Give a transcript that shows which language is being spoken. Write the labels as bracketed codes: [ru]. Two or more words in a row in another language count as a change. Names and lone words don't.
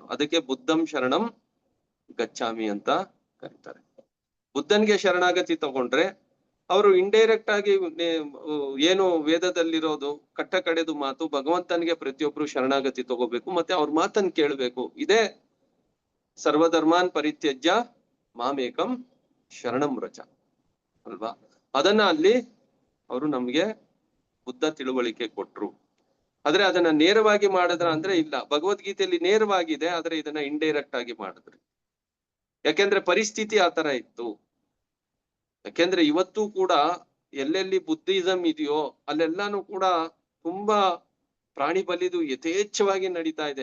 [kn] ಅದಕ್ಕೆ [pi] ಬುದ್ಧಂ ಶರಣಂ ಗಚ್ಚಾಮಿ [kn] ಅಂತ ಕರೀತಾರೆ. ಬುದ್ಧನ್ಗೆ ಶರಣಾಗತಿ ತಗೊಂಡ್ರೆ ಅವರು ಇಂಡೈರೆಕ್ಟ್ ಆಗಿ ಏನು ವೇದದಲ್ಲಿರೋದು ಕಟ್ಟ ಕಡೆದು ಮಾತು, ಭಗವಂತನಿಗೆ ಪ್ರತಿಯೊಬ್ರು ಶರಣಾಗತಿ ತಗೋಬೇಕು, ಮತ್ತೆ ಅವ್ರ ಮಾತನ್ನ ಕೇಳ್ಬೇಕು. [sa] ಇದೇ ಸರ್ವಧರ್ಮಾನ್ ಪರಿತ್ಯಜ್ಯ ಮಾಮೇಕಂ ಶರಣಂ ವ್ರಜ ಅಲ್ವಾ? [kn] ಅದನ್ನ ಅಲ್ಲಿ ಅವರು ನಮ್ಗೆ ಬುದ್ಧ ತಿಳುವಳಿಕೆ ಕೊಟ್ರು. ಆದ್ರೆ ಅದನ್ನ ನೇರವಾಗಿ ಮಾಡಿದ್ರ ಅಂದ್ರೆ ಇಲ್ಲ, ಭಗವದ್ಗೀತೆಯಲ್ಲಿ ನೇರವಾಗಿದೆ, ಆದ್ರೆ ಇದನ್ನ ಇಂಡೈರೆಕ್ಟ್ ಆಗಿ ಮಾಡಿದ್ರಿ. ಯಾಕೆಂದ್ರೆ ಪರಿಸ್ಥಿತಿ ಆ ತರ ಇತ್ತು. ಯಾಕೆಂದ್ರೆ ಇವತ್ತು ಕೂಡ ಎಲ್ಲೆಲ್ಲಿ ಬುದ್ಧಿಸಂ ಇದೆಯೋ ಅಲ್ಲೆಲ್ಲಾನು ಕೂಡ ತುಂಬಾ ಪ್ರಾಣಿ ಬಲಿದು ಯಥೇಚ್ಛವಾಗಿ ನಡೀತಾ ಇದೆ.